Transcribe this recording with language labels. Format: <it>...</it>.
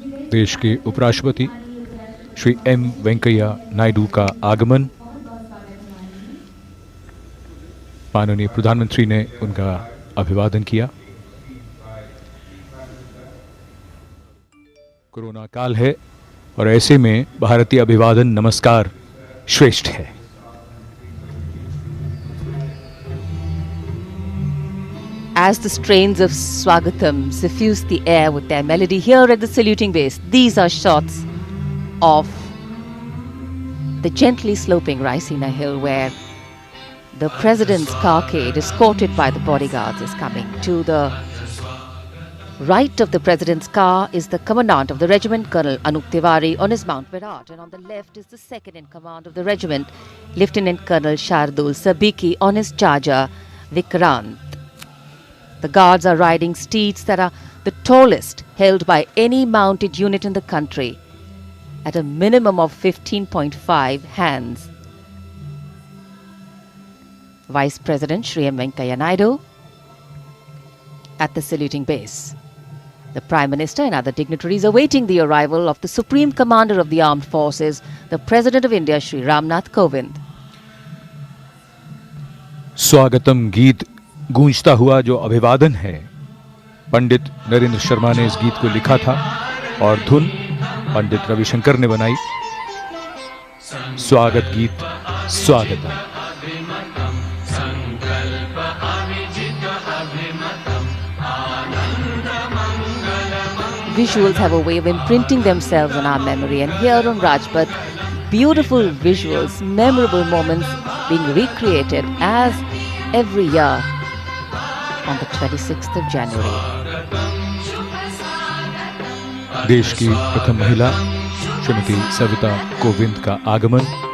<hi>देश के उपराष्ट्रपति श्री एम वेंकैया नायडू का आगमन, माननीय प्रधानमंत्री ने उनका अभिवादन किया। कोरोना काल है और ऐसे में भारतीय अभिवादन नमस्कार श्रेष्ठ है।</hi> <en>As the strains of Swagatam suffuse the air with their melody here at the saluting base, these are shots of the gently sloping Raisina Hill where the President's carcade, escorted by the bodyguards, is coming. To the right of the President's car is the Commandant of the regiment, Colonel Anup Tiwari, on his Mount Virat, and on the left is the second in command of the regiment, Lieutenant Colonel Shardul Sabiki, on his charger, Vikrant. The guards are riding steeds that are the tallest held by any mounted unit in the country, at a minimum of 15.5 hands. Vice President Shri M. Venkaiah Naidu at the saluting base. The Prime Minister and other dignitaries awaiting the arrival of the Supreme Commander of the Armed Forces, the President of India, Shri Ramnath Kovind.</en> <hi>स्वागतम गीत गूंजता हुआ जो अभिवादन है, पंडित नरेंद्र शर्मा ने इस गीत को लिखा था और धुन पंडित रविशंकर ने बनाई। स्वागत गीत स्वागतम।</hi> <en>Visuals have a way of imprinting themselves on our memory, and here on Rajpath, beautiful visuals, memorable moments being recreated as every year on the 26th of January.</en> <hi>देश की प्रथम महिला श्रीमती सविता कोविंद का आगमन,</hi>